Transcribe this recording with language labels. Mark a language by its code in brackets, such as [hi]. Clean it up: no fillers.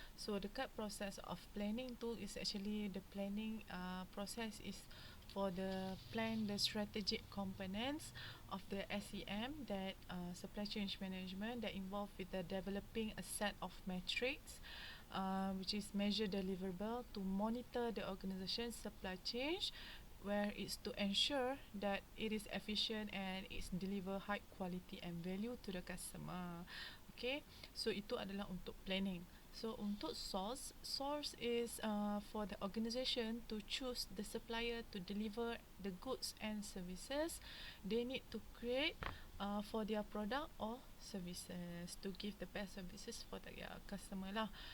[en] So [ms] dekat [en] process of planning tu is actually the planning process is for the plan the strategic components of the SEM, that supply chain management, that involve with the developing a set of metrics which is measure deliverable to monitor the organization supply chain, where it's to ensure that it is efficient and it's deliver high quality and value to the customer. [ms] Okay, so itu adalah untuk planning. [en] So [ms] untuk [en] source is for the organization to choose the supplier to deliver the goods and services they need to create for their product or services, to give the best services for their customer [ms] lah.